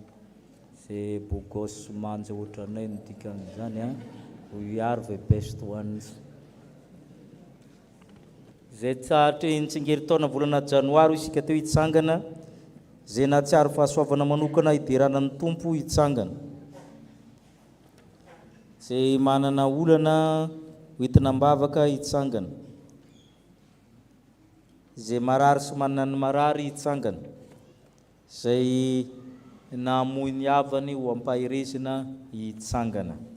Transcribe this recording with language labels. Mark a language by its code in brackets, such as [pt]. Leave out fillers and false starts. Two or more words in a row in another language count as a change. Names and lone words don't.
[mg] Zay bogos manja ohatranay no dikany zany [en] we are the best ones. [mg] Zay tsaratra tsingeritaona volana janoary isika teo hitsangana, zay nahatsiaro fahasoavana manokana hideranan'ny Tompo hitsangana. zay manana olana hoentina mbavaka hitsangana, zay marary sy manana ny marary hitsangana, zay namoy ny havany ho ampahirizina hitsangana.